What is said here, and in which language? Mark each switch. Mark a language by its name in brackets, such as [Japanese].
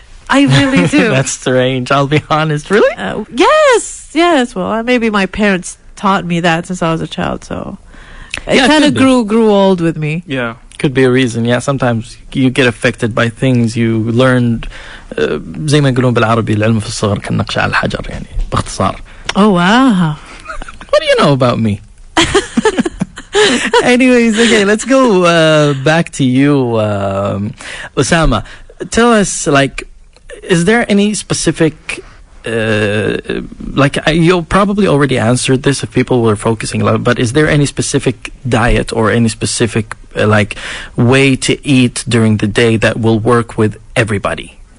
[English] I really do. That's strange. I'll be honest. Really? Yes. Well, maybe my parents taught me that since I was a child, so it kind of grew old with me. Yeah. Could be a reason. Yeah, sometimes you get affected by things you learned. [Arabic] زي ما يقولون بالعربي العلم في الصغر كالنقش على الحجر يعني باختصار. [English] Oh wow. What do you know about me? Anyways, okay, let's go back to you, Osama. Tell us, is there any specific, you'll probably already answered this if people were focusing a lot, but is there any specific diet or any specific, way to eat during the day that will work with everybody?